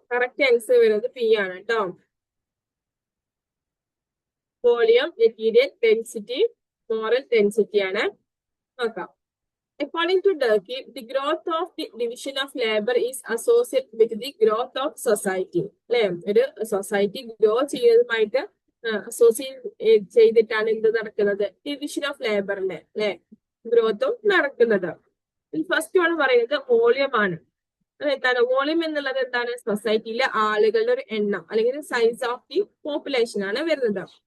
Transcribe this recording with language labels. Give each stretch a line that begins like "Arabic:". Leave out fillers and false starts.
Malayalam: Correct answer വരുന്നത് P ആണ് കേട്ടോ. Volume, material density, moral density ആണ്. നോക്കാം.
English: According to Durkheim, the growth of the division of labor is associated with the growth of society.
Malayalam: അല്ലെ, ഒരു society grow ചെയ്യുന്നതുമായിട്ട് associate ചെയ്തിട്ടാണ് എന്ത് നടക്കുന്നത്, ഡിവിഷൻ ഓഫ് ലേബറിന്റെ അല്ലെ ഗ്രോത്തും നടക്കുന്നത്. ഫസ്റ്റ് ആണ് പറയുന്നത് വോളിയം ആണ്. അതെന്താണ് വോളിയം എന്നുള്ളത് എന്താണ് സൊസൈറ്റിയിലെ ആളുകളുടെ ഒരു എണ്ണം അല്ലെങ്കിൽ സൈസ് ഓഫ് ദി പോപ്പുലേഷൻ ആണ് വരുന്നത്.